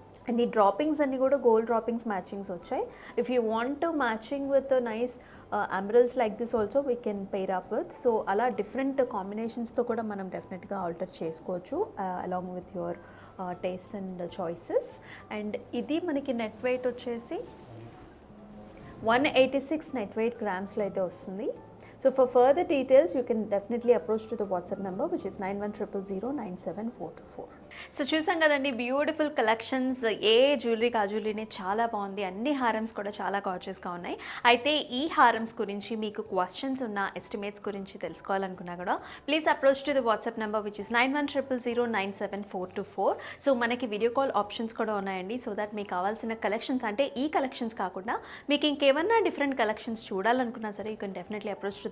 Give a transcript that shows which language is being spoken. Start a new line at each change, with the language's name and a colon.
Telugu: And ఈ droppings అన్నీ కూడా గోల్డ్ డ్రాపింగ్స్ మ్యాచింగ్స్ వచ్చాయి.
English: If you want to matching with nice emeralds like this also we can pair up with.
Telugu: So అలా different కాంబినేషన్స్తో కూడా మనం డెఫినెట్గా ఆల్టర్ చేసుకోవచ్చు
English: Along with your taste and choices.
Telugu: And ఇది మనకి నెట్ వెయిట్ వచ్చేసి 186 net weight గ్రామ్స్లో అయితే వస్తుంది.
English: So for further details, you can definitely approach to the WhatsApp number which is 9100097424.
Telugu: So చూసాం కదండి బ్యూటిఫుల్ కలెక్షన్స్. ఏ జ్యువెలరీకి ఆ జ్యువెలరీనే చాలా బాగుంది. అన్ని హారమ్స్ కూడా చాలా గార్జియస్గా ఉన్నాయి. అయితే ఈ హారమ్స్ గురించి మీకు క్వశ్చన్స్ ఉన్న ఎస్టిమేట్స్ గురించి తెలుసుకోవాలనుకున్నా కూడా
English: Please approach to the WhatsApp number which is 9100097424.
Telugu: So మనకి వీడియో కాల్ ఆప్షన్స్ కూడా ఉన్నాయండి. సో దట్ మీకు కావాల్సిన కలెక్షన్స్ అంటే ఈ కలెక్షన్స్ కాకుండా మీకు ఇంకేమన్నా డిఫరెంట్ కలెక్షన్స్ చూడాలనుకున్నా సరే
English: you can definitely approach to